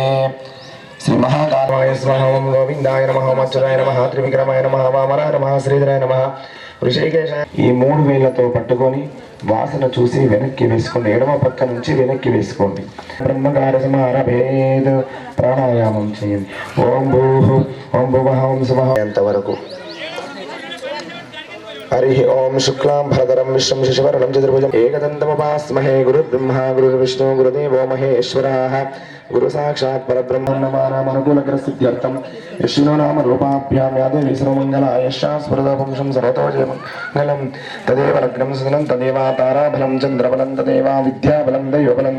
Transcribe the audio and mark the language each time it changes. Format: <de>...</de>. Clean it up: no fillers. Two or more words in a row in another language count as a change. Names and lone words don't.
<sa>श्री महाकालाय स्वाहा ओम गोविंदाय नमः ओम अच्युताय नमः त्रिविक्रमाय नमः वामनाय नमः श्रीधराय नमः</sa> <te>ఋషికేశాయ ఈ మూడు వేళ్లతో పట్టుకొని వాసన చూసి వెనక్కి వేసుకోండి ఎడమ పక్క నుంచి వెనక్కి వేసుకోండి</te> <sa>బ్రహ్మకార సమారభేద్</sa> <te>ప్రాణాయామం చేయండి</te> <sa>ఓం భూః ఓం భువః ఓం సువః</sa> <te>అంతవరకు</te> <sa>हरि ओम शुक्लां भरधरं विष्णुं शशिवर्णं चतुर्भुजं एकदन्तमुपास्महे गुरुर्ब्रह्मा गुरुर्विष्णु गुरुदेवो महेश्वरः गुरु साक्षात् परब्रह्म नमानामनुकूलग्रसिद्ध्यर्थं विष्णु नाम रूपाभ्यां या देवी सर्वमङ्गलाय स्मृतपुंसं सर्वतो जयमङ्गलं तदेव लग्नं सुदिनं तदेव ताराबलं चन्द्रबलं तदेव विद्याबलं दैवबलं</sa>